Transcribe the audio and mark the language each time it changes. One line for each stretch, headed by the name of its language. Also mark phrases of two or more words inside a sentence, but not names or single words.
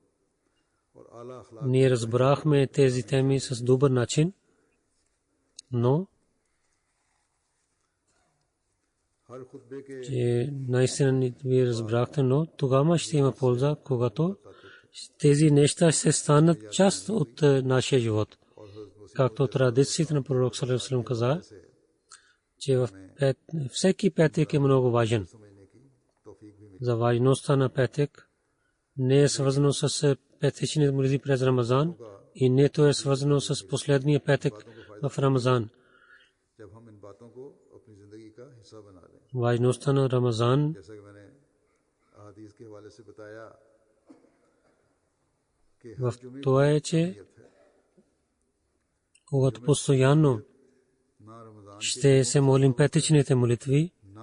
Bulgarian: Ние разбрахме тези теми с добър начин, но че наистина ви разбрахте, но тогава ще има полза, когато тези неща ще станат част от нашия живот. Както традициите на пророк
Arabic: صلى الله عليه وسلم
Bulgarian: каза, че всеки петък е много важен. За важността на петък не е свързано с петъчните молитви през Рамазан и нето е свързано с последния петък в Рамазан. Важността на Рамазан в това е, че когато постоянно ще се молим петъчните молитви